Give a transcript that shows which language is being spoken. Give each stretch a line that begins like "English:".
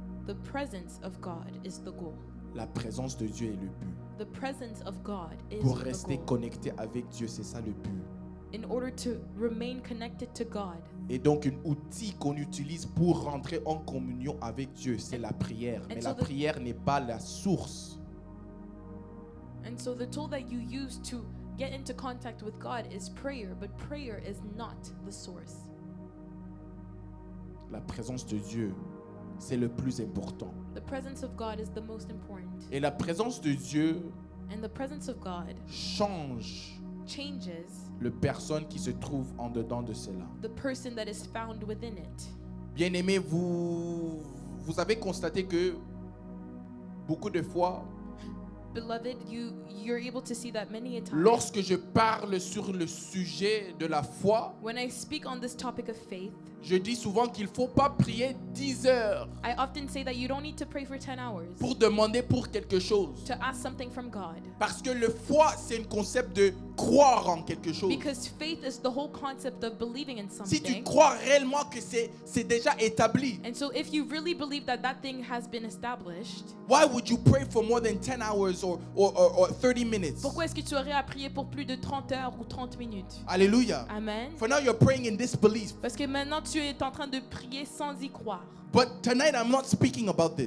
English: The presence of God is the goal.
French: La présence de Dieu est le but.
English: The presence of God is
French: Pour
English: the
French: rester
English: goal.
French: connecté avec Dieu, c'est ça le but.
English: In order to remain connected to God.
French: Et donc, un outil qu'on utilise pour rentrer en communion avec Dieu, c'est la prière. Mais
English: so
French: la
English: the-
French: prière n'est pas la source.
English: And so the tool that you use to get into contact with God is prayer, but prayer is not the source.
French: La présence de Dieu, c'est le plus important.
English: The presence of God is the most important.
French: Et la présence de Dieu
English: And the presence of God
French: change
English: changes
French: la personne qui se trouve en dedans de cela.
English: the person that is found within it.
French: Bien-aimés, vous avez constaté que beaucoup de fois,
English: Beloved, you're able to see that many a time.
French: lorsque je parle sur le sujet de la foi,
English: When I speak on this topic of faith,
French: Je dis souvent qu'il ne faut pas prier 10 heures
English: I often say that you don't need to pray for 10 hours
French: pour demander pour quelque chose.
English: to ask something from God.
French: Parce que le foi, c'est un concept de croire en quelque chose.
English: Because faith is the whole concept of believing in
French: Si tu
English: something.
French: crois réellement que c'est déjà établi,
English: And so if you really believe that that thing has been established, why would you pray for more than 10 hours or 30 minutes?
French: pourquoi est-ce que tu aurais à prier pour plus de 30 heures ou 30 minutes?
English: Hallelujah. Amen. For now, you're praying in disbelief.
French: Parce que maintenant tu es en train de prier sans y croire.
English: But tonight, I'm not speaking about